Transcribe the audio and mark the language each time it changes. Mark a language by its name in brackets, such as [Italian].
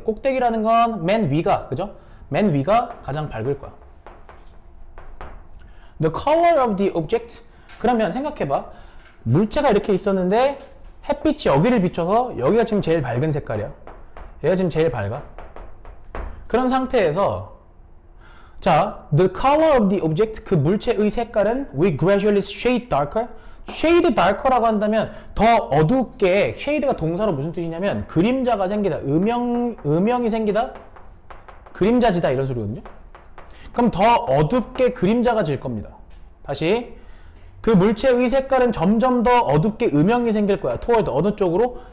[Korean] 꼭대기라는 건 맨 위가, 그죠? 맨 위가 가장 밝을 거야. [English] The color of the object. [Korean] 그러면 생각해봐. 물체가 이렇게 있었는데 햇빛이 여기를 비춰서 여기가 지금 제일 밝은 색깔이야. 얘가 지금 제일 밝아. 그런 상태에서 자, [English] the color of the object, [Korean] 그 물체의 색깔은 [English] will gradually shade darker. [Korean] shade darker라고 한다면 더 어둡게, shade가 동사로 무슨 뜻이냐면 그림자가 생기다, 음영이 생기다, 그림자지다 이런 소리거든요. 그럼 더 어둡게 그림자가 질 겁니다. 다시 그 물체의 색깔은 점점 더 어둡게 음영이 생길 거야. toward 어느 쪽으로?